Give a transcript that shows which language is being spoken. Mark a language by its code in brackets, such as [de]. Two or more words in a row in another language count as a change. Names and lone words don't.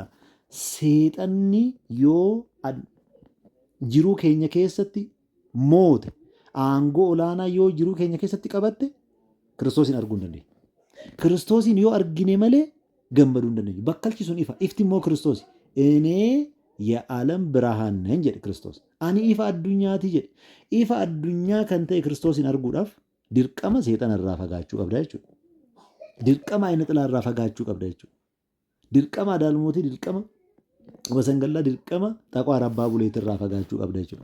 [om] Seexanni yoo jiruu keenya keessatti moote aangoo olaanaa yoo jiruu keenya keessatti qabatte Kiristoosin arguu hin dandeenyu. Kiristoosin yoo argine malee gammaduu hin dandeenyu. Bakkalchi sun ifa. Ifti immoo Kiristoos. [am] እኔ የዓለም ብርሃን ነኝ [om] jedhe Kiristoos. Ani ifa addunyaati jedhe. Ifa addunyaa kan ta'e Kiristoosin arguudhaaf dirqama seexana irraa fagaachuu qabda jechuudha. Dirqama ayina xilaa irraa fagaachuu qabda jechuudha. Dirqama adaalmootii, dirqama wasangallaa, dirqama xaqaa rabbaa buleetii irraa fagaachuu qabda jechuudha.